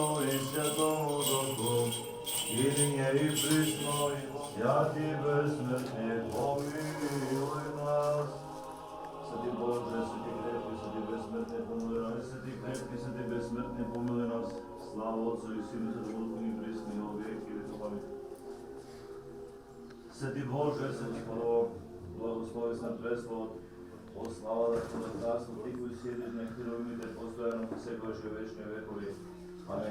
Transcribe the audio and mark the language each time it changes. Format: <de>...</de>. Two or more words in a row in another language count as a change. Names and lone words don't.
<cu>и Святому Духу, и нине и присно, святи безсмртни, помилуй нас. Святи Боже, святи крепки, святи безсмртни, помилуй нас. Святи крепки, святи безсмртни, помилуй нас. Слава Отцу и Сину и Святому Духу, и присно, и во веки веков.</cu> <mk>Святи Боже, святи Христос, благослови се на Престолот, о слава да Твое царство, Ти кои седиш на херовимите, постојано во секојаш и вечни векови. Амин.</mk>